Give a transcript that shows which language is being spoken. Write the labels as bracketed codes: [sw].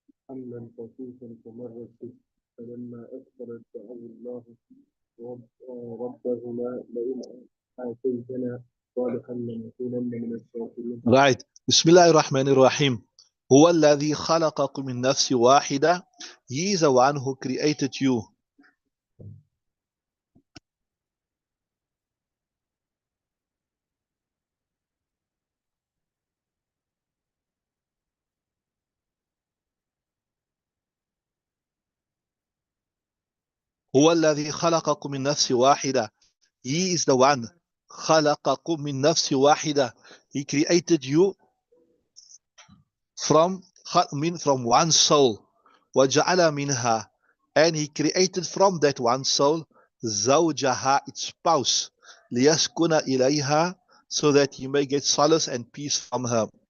[ar] حملا خفيفا فمرت به فلما أثقلت دعوا الله ربهما لئن آتيتنا صالحا لنكونن من الشاكرين. Right. Bismillahir Rahmanir Rahim. هو الذي خلقكم من نفس واحدة. [en] He is the one who created you. [ar] هو الذي خلقكم من نفس واحدة. [en] He is the one. [ar] خلقكم من نفس واحدة. [en] He created you from one soul. [ar] وجعل منها. [en] And he created from that one soul زوجها, its spouse. [ar] ليسكن إليها, [en] so that he may get solace and peace from her.